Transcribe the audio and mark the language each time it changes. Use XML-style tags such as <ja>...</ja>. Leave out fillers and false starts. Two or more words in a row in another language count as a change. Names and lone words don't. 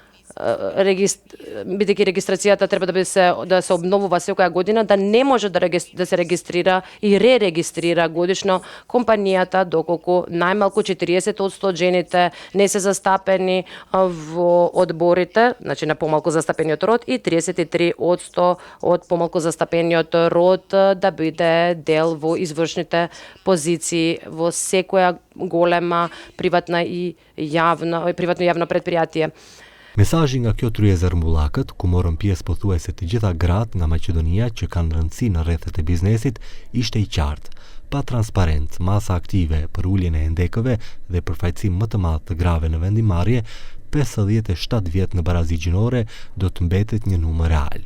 <mk>бидејќи регистрацијата треба да се обновува секоја година, да не може да се регистрира и ререгистрира годишно компанијата доколку најмалку 40% од жените не се застапени во одборите, значи на помалку застапениот род, и 33% од помалку застапениот род да биде дел во извршните позиции во секоја голема приватно јавно предпријатие.</mk> <sq>Mesazhi nga kjo tryezë rrëmbullakët, ku morën pjesë pothuajse të gjitha gratë nga Maqedonia që kanë rëndësi në rrethet e biznesit, ishte i qartë. Pa transparencë, masa aktive për uljen e hendekëve dhe përfaqësim më të madh të grave në vendimarrje, 57 vjet në barazi gjinore do të mbetet një numër real.</sq>